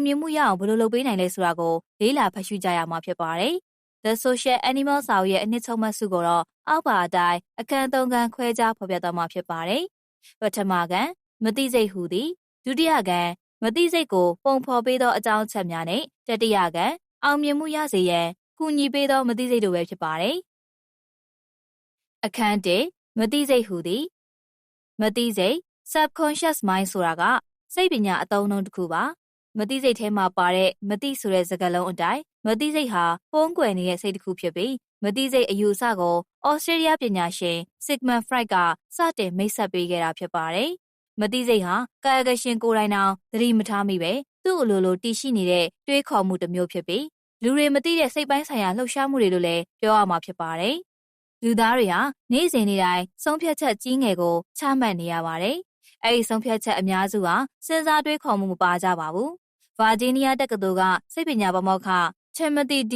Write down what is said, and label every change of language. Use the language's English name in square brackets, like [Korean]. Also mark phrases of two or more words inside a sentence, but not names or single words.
[Burmese] မြင်မှုရအောင်ဘယ်လိုလုပ်ပေးနိုင်လဲဆိုတာကိုလေ့လာဖတ်ရှုကြရမှာဖြစ်ပါတယ်။ The Social Animal စာအုပ်ရဲ့အနှစ်ချုပ်မှတ်စုကိုတော့အောက်ပါအတိုင်းအခန်း3ခန်းခွဲခြားဖော်ပြသွားမှာဖြစ်ပါတယ်။ပထမခန်းမသိစိတ်ဟူသည်ဒုတိယခန်းမသိစိတ် ကိုပုံဖော်ပေးသောအကြောင်းအချက်များနဲ့တတိယခန်းအောင်မြင်မှုရစေရန်ကူညီပေးသောမသိစိတ်တို့ပဲဖြစ်ပါတယ်။အခန်း1မသိစိတ်ဟူသည်မသိစိတ် [English] subconscious mind [Burmese] ဆိုတာကစိတ်ပ ညာအသုံးအနှုန်းတစ်ခုပါမသိစိတ်ထဲမှာပါတဲ့မသိဆိုတဲ့စကားလုံးအတိုင်းမသိစိတ်ဟာဖုံးကွယ်နေတဲ့စိတ်တစ်ခုဖြစ်ပြီးမသိစိတ်အယူအဆ ကိုဩစတြေးလျပညာရှင် Sigmund Freud ကစတင်မိတ်ဆက်ပေးခဲ့တာဖြစ်ပါတယ်မသိစိတ်ဟာကာယကရှင်ကိုယ်တိုင်တောင်သတိမထားမိပဲသူ့အလိုလိုတည်ရှိနေတဲ့တွေးခေါ်မှုတစ်မျိုးဖြစ်ပြီးလူတွေမသိတဲ့စိတ်ပိုင်းဆိုင်ရာလှုပ်ရှားမှုတွေလို့လည်းပြောရမှာဖြစ်ပါတယ်လူသားတွေဟာနေ့စဉ်နေ့တိုင်းဆုံးဖြတ်ချက်ကြီးငယ်ကိုချမှတ်နေရပါတယ်။အဲဒီဆုံးဖြတ်ချက်အများစုဟာစဉ်းစားတွေးခေါ်မှုမပါကြပါဘူး။ဗာဂျီးနီးယားတက္ကသိုလ်ကစိတ်ပညာပါမောက္ခ Timothy D.